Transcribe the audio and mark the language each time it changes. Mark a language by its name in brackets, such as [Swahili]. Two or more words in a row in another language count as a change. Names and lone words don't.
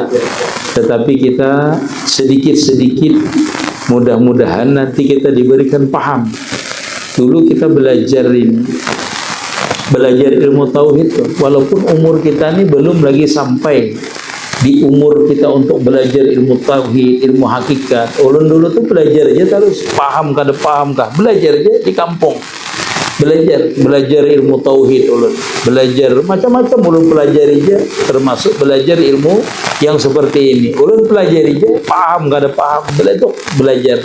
[Indonesian] Tetapi kita sedikit-sedikit, mudah-mudahan nanti kita diberikan paham. Dulu kita belajar ilmu tauhid, walaupun umur kita ini belum lagi sampai di umur kita untuk belajar ilmu tauhid, ilmu hakikat. [Banjar] Ulun dulu tuh belajar aja terus, paham kada paham kah, belajar aja di kampung. Belajar ilmu tauhid, ulun belajar macam-macam, ulun pelajari aja, termasuk belajar ilmu yang seperti ini. Ulun pelajari aja, paham kada paham, belajar.